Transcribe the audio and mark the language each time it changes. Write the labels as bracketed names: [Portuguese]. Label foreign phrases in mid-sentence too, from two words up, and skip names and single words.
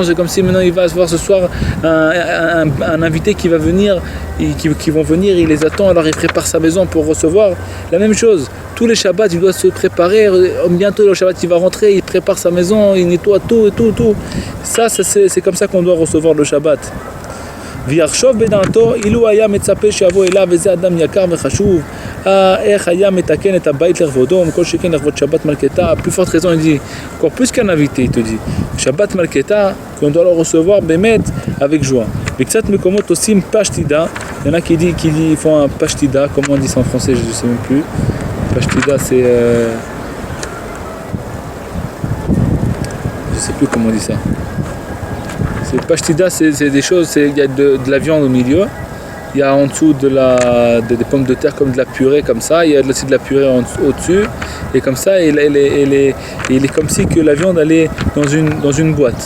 [French] C'est comme si maintenant il va se voir ce soir un invité qui va venir, qui vont venir, il les attend, alors il prépare sa maison pour recevoir. La même chose, tous les Shabbats il doit se préparer, bientôt le Shabbat il va rentrer, il prépare sa maison, il nettoie tout. Ça c'est comme ça qu'on doit recevoir le Shabbat. [Hebrew] ויחשוב בדעתו אילו היה מצפה שיבוא אליו וזה אדם יקר וחשוב איך היה מתקן את הבית לכבודו מכל שכן לכבוד שבת מלכתה. [French] Plus forte raison il dit encore plus qu'un invité, il te dit [Hebrew] שבת מלכתה [French] qu'on doit le recevoir באמת avec joie. [Hebrew] וקצת מקומות עושים פשטידה, [French] il y en a qui font un פשטידה, comment on dit ça en français je ne sais même plus. פשטידה c'est sais plus comment on dit ça. C'est pashtida, c'est des choses, il y a de la viande au milieu, il y a en dessous des pommes de terre comme de la purée comme ça, il y a aussi de la purée au-dessus, et comme ça, il est comme si que la viande allait dans une boîte.